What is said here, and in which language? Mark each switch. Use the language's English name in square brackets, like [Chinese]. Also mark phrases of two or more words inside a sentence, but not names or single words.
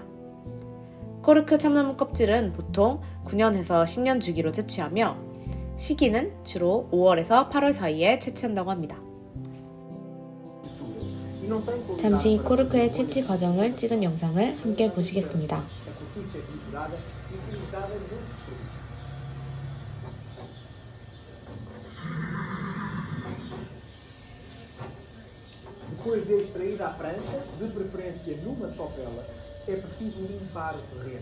[Korean] 코르크 참나무 껍질은 보통 9년에서 10년 주기로 채취하며 시기는 주로 5월에서 8월 사이에 채취한다고 합니다. 잠시 코르크의 채취 과정을 찍은 영상을 함께 보시겠습니다. [Portuguese] Depois de extraída a prancha, de preferência numa só vela, é preciso limpar o terreno.